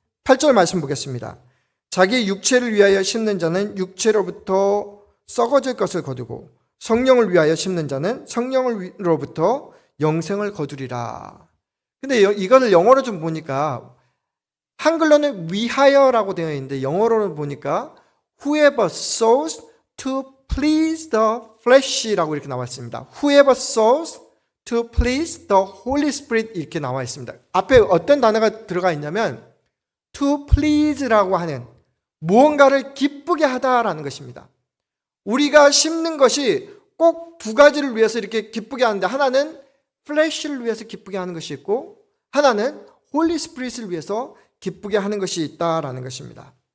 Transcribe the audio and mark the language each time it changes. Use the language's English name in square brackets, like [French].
[Korean] 8절 말씀 보겠습니다. 자기 육체를 위하여 심는 자는 육체로부터 썩어질 것을 거두고 성령을 위하여 심는 자는 성령으로부터 영생을 거두리라. 근데 이거를 영어로 좀 보니까 한글로는 위하여라고 되어 있는데 영어로는 보니까 [English] Whoever sows to please the flesh [Korean] 라고 이렇게 나와 있습니다. [English] Whoever sows to please the Holy Spirit [Korean] 이렇게 나와 있습니다. 앞에 어떤 단어가 들어가 있냐면 [English] to please [Korean] 라고 하는 무언가를 기쁘게 하다라는 것입니다. 우리가 심는 것이 꼭 두 가지를 위해서 이렇게 기쁘게 하는데 하나는 플래시를 위해서 기쁘게 하는 것이 있고 하나는 홀리 스피릿을 위해서 기쁘게 하는 것이 있다라는 것입니다.